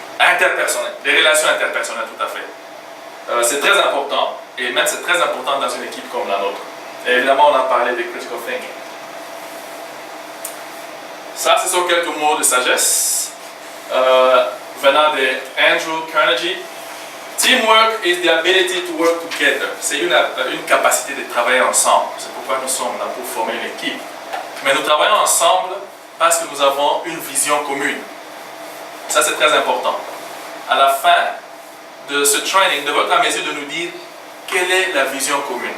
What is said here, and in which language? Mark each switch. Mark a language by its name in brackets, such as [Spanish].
[French] Interpersonnelles, les relations interpersonnelles, tout à fait. C'est très important, et même c'est très important dans une équipe comme la nôtre. Et évidemment, on a parlé de critical thinking. Ça, ce sont quelques mots de sagesse venant de Andrew Carnegie. [English] Teamwork is the ability to work together. [French] C'est une capacité de travailler ensemble. C'est pourquoi nous sommes là pour former une équipe. Mais nous travaillons ensemble parce que nous avons une vision commune. Ça, c'est très important. À la fin de ce training, de votre mesure de nous dire quelle est la vision commune.